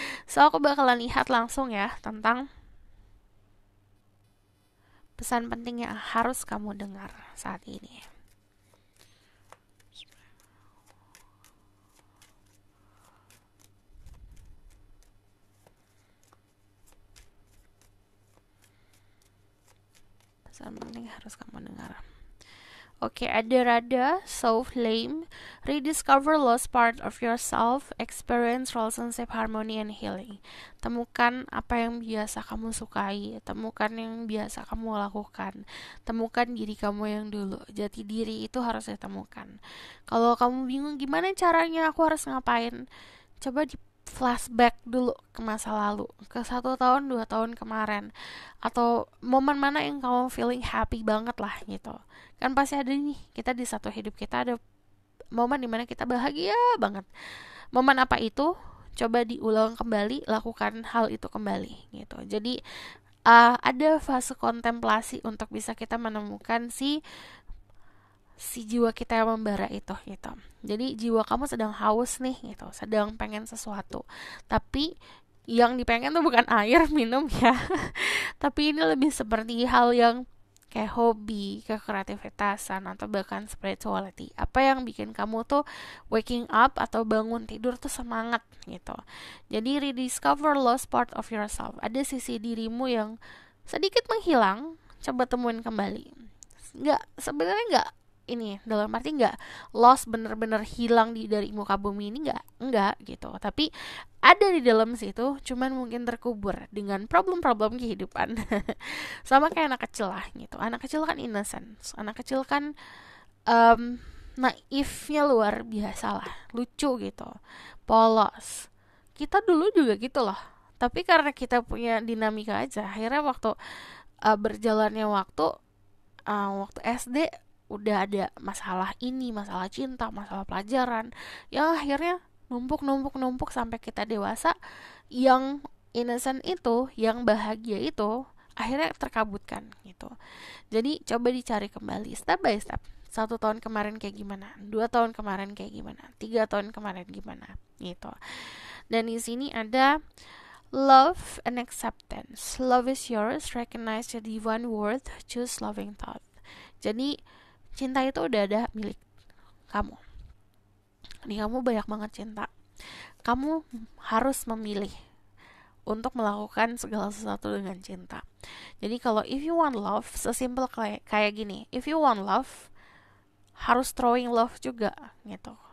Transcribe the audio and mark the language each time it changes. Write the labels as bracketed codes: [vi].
[id] So aku bakalan lihat langsung ya tentang pesan penting yang harus kamu dengar saat ini. Pesan penting yang harus kamu dengar. [en] Oke, ada rada, so flame, rediscover lost part of yourself, experience relationship harmony and healing. [id] Temukan apa yang biasa kamu sukai, temukan yang biasa kamu lakukan, temukan diri kamu yang dulu. Jati diri itu harus ditemukan. Kalau kamu bingung gimana caranya, aku harus ngapain, coba di flashback dulu ke masa lalu, ke 1 tahun 2 tahun kemarin, atau momen mana yang kamu [en] feeling happy [id] banget lah gitu. Kan pasti ada nih, kita di satu hidup kita ada momen dimana kita bahagia banget. Momen apa itu? Coba diulang kembali, lakukan hal itu kembali gitu. Jadi ada fase kontemplasi untuk bisa kita menemukan si jiwa kita yang membara itu gitu. Jadi jiwa kamu sedang haus nih gitu, sedang pengen sesuatu. Tapi yang dipengen tuh bukan air minum ya. Tapi ini lebih seperti hal yang kayak hobi, kekreativitasan, atau bahkan spirituality. Apa yang bikin kamu tuh [en] waking up [id] atau bangun tidur tuh semangat gitu. [en] Jadi rediscover lost part of yourself. [id] Ada sisi dirimu yang sedikit menghilang, coba temuin kembali. Sebenarnya nggak ini dalam arti nggak lost bener-bener hilang dari muka bumi ini, nggak gitu, tapi ada di dalam situ, cuman mungkin terkubur dengan problem-problem kehidupan. Sama kayak anak kecil lah gitu. Anak kecil kan innocent, anak kecil kan naifnya luar biasa lah, lucu gitu, polos. Kita dulu juga gitu loh, tapi karena kita punya dinamika aja, akhirnya waktu berjalannya waktu SD udah ada masalah ini, masalah cinta, masalah pelajaran, yang akhirnya numpuk sampai kita dewasa. Yang innocent itu, yang bahagia itu akhirnya terkabutkan gitu. Jadi coba dicari kembali [en] step by step. [id] 1 tahun kemarin kayak gimana, 2 tahun kemarin kayak gimana, 3 tahun kemarin gimana gitu. Dan di sini ada [en] love and acceptance. Love is yours, recognize your divine worth, choose loving thought. [id] Jadi cinta itu udah ada milik kamu. Di kamu banyak banget cinta. Kamu harus memilih untuk melakukan segala sesuatu dengan cinta. Jadi kalau [en] if you want love, [id] sesimpel kayak gini. [en] If you want love, [id] harus [en] throwing love [id] juga gitu.